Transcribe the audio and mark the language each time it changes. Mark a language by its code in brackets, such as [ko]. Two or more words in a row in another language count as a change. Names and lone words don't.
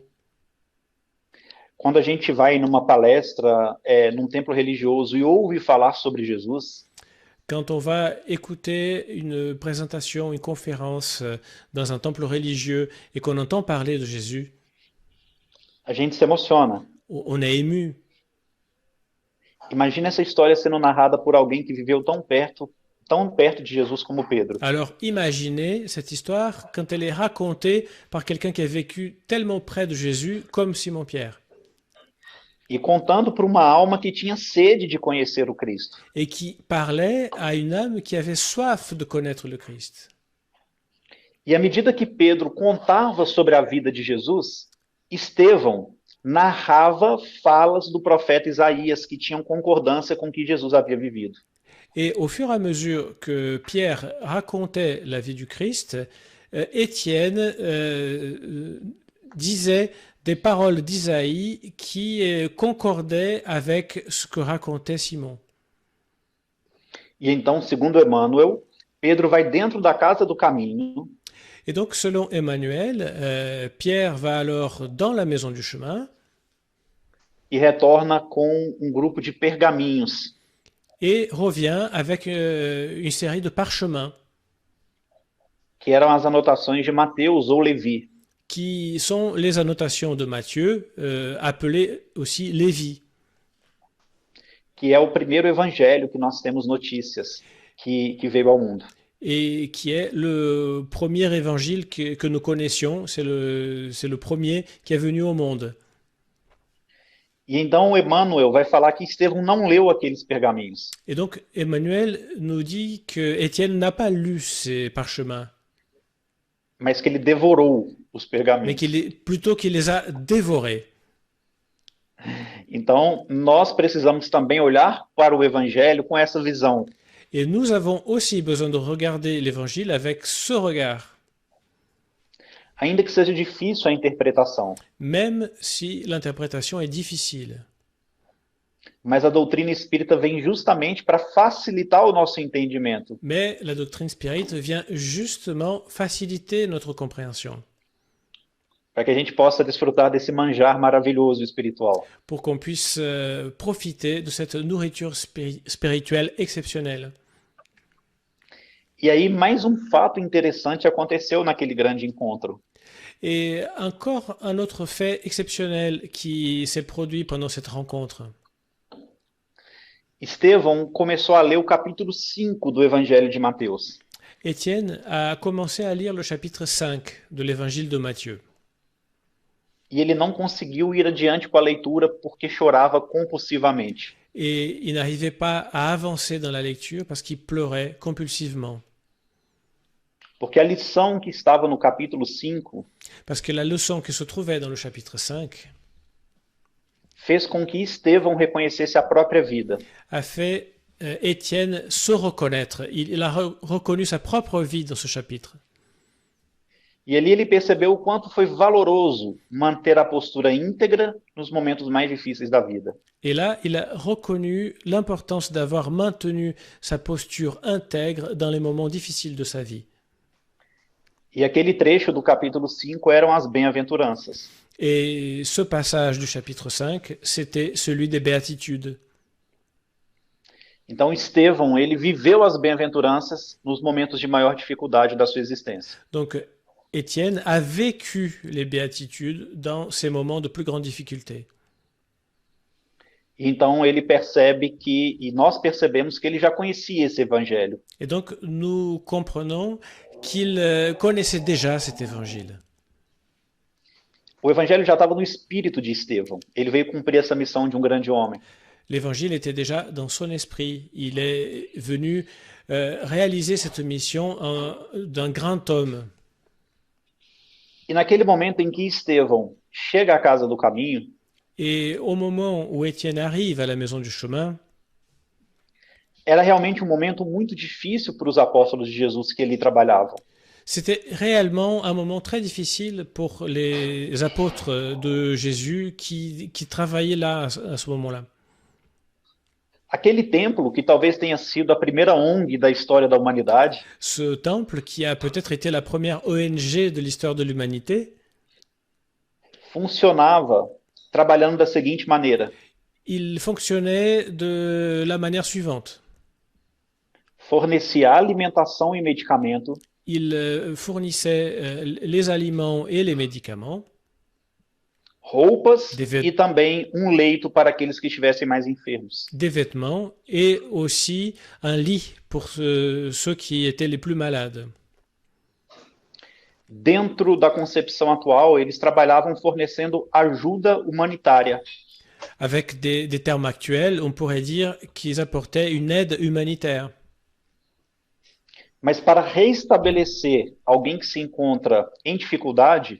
[pt] Quando a gente vai numa palestra, num templo religioso e ouve falar sobre Jesus, [fr] quand on va écouter une présentation, une conférence dans un temple religieux et qu'on entend parler de Jésus, [pt] a gente se emociona. [fr] on est ému. [pt] Imagina essa história sendo narrada por alguém que viveu tão perto de Jesus como Pedro. [fr] Alors imaginez cette histoire quand elle est racontée par quelqu'un qui a vécu tellement près de Jésus comme Simon-Pierre. [pt] E contando para uma alma que tinha sede de conhecer o Cristo. [fr] Et qui parlait à une âme qui avait soif de connaître le Christ. [pt] E à medida que Pedro contava sobre a vida de Jesus, Estevão narrava falas do profeta Isaías que tinham concordância com o que Jesus havia vivido. [fr] Et au fur et à mesure que Pierre racontait la vie du Christ, Étienne disait des paroles d'Isaïe qui concordaient avec ce que racontait Simon. [pt] E então, segundo Emmanuel, Pedro vai dentro da casa do caminho. [fr] Et donc, selon Emmanuel, Pierre va alors dans la maison du chemin. [pt] E retorna com um grupo de pergaminhos. [fr] Et revient avec une série de parchemins. [pt] Que eram as anotações de Mateus ou Levi. [fr] Qui sont les annotations de Matthieu, appelées aussi Lévi. [pt] Que é o primeiro evangelho que nós temos notícias que veio ao mundo. [fr] Et qui est le premier évangile que nous connaissions, c'est le premier qui est venu au monde. [pt] E então Emmanuel vai falar que Estevão não leu aqueles pergaminhos. [fr] Et donc Emmanuel nous dit que Étienne n'a pas lu ces parchemins. [pt] Mas que ele devorou os pergaminhos. [fr] Mais plutôt qu'il les a dévorés. [pt] Então, nós precisamos também olhar para o evangelho com essa visão. [fr] Et nous avons aussi besoin de regarder l'évangile avec ce regard. [pt] ainda que seja difícil a interpretação. [fr] même si l'interprétation est difficile. [pt] Mas a doutrina espírita vem justamente para facilitar o nosso entendimento, [fr] Mais la doctrine spirite vient justement faciliter notre compréhension, [pt] para que a gente possa desfrutar desse manjar maravilhoso espiritual. [fr] pour qu'on puisse profiter de cette nourriture spirituelle exceptionnelle. [pt] E aí, mais um fato interessante aconteceu naquele grande encontro. [fr] Et encore un autre fait exceptionnel qui s'est produit pendant cette rencontre. [pt] Estevão começou a ler o capítulo 5 do Evangelho de Mateus. [fr] Étienne a commencé à lire le chapitre 5 de l'évangile de Matthieu. [pt] E ele não conseguiu ir adiante com a leitura porque chorava compulsivamente. [fr] Et il n'arrivait pas à avancer dans la lecture parce qu'il pleurait compulsivement. [pt] Porque a lição que estava no capítulo 5 [fr] Parce que la leçon qui se trouvait dans le chapitre 5 [pt] fez com que Estevão reconhecesse a própria vida. [fr] a fait Étienne se reconnaître. Il a reconnu sa propre vie dans ce chapitre. [pt] E ali ele percebeu o quanto foi valoroso manter a postura íntegra nos momentos mais difíceis da vida. [fr] Et là, il a reconnu l'importance d'avoir maintenu sa posture intègre dans les moments difficiles de sa vie. [pt] E aquele trecho do capítulo 5 eram as bem-aventuranças. [fr] Et ce passage du chapitre 5, c'était celui des béatitudes. [pt] Então Estevão, ele viveu as bem-aventuranças nos momentos de maior dificuldade da sua existência. [fr] Donc, Étienne a vécu les béatitudes dans ces moments de plus grande difficulté. [pt] Então ele percebe que, e nós percebemos que ele já conhecia esse evangelho. [fr] Et donc, nous comprenons qu'il connaissait déjà cet évangile. [pt] O evangelho já estava no espírito de Estevão. Ele veio cumprir essa missão de um grande homem. [fr] L'évangile était déjà dans son esprit. Il est venu réaliser cette mission d'un grand homme. [pt] E naquele momento em que Estevão chega à casa do caminho, [fr] Et au moment où Étienne arrive à la maison du chemin, [pt] era realmente um momento muito difícil para os apóstolos de Jesus que ali trabalhavam. [fr] c'était réellement un moment très difficile pour les apôtres de Jésus qui travaillaient là à ce moment-là. [pt] Aquele templo, que talvez tenha sido a primeira ONG da história da humanidade, [fr] Ce temple, qui a peut-être été la première ONG de l'histoire de l'humanité, [pt] funcionava trabalhando da seguinte maneira: [fr] il fonctionnait de la manière suivante. [pt] fornecia alimentação e medicamento, [fr] Il fournissait les aliments et les médicaments, [pt] roupas Deve- e também um leito para aqueles que estivessem mais enfermos. [fr] des vêtements et aussi un lit pour ceux qui étaient les plus malades. [pt] Dentro da concepção atual, eles trabalhavam fornecendo ajuda humanitária. [fr] Avec des termes actuels, on pourrait dire qu'ils apportaient une aide humanitaire. [pt] Mas para reestabelecer alguém que se encontra em dificuldade,